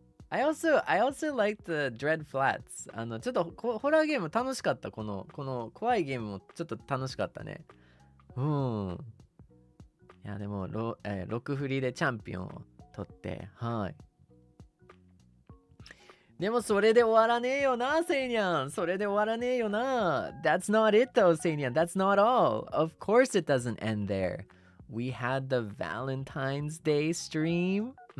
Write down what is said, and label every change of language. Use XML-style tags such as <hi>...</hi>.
<en>I also like the Dread Flats.</en> <ja>ちょっとホラーゲーム楽しかった。この怖いゲームもちょっと楽しかったね。いや、でも、6振りでチャンピオンを取って、はい。でもそれで終わらねえよな、セイニャン。それで終わらねえよな。</ja> <en>That's not it though, セイニャン. That's not all. Of course it doesn't end there. We had the Valentine's Day stream.</en>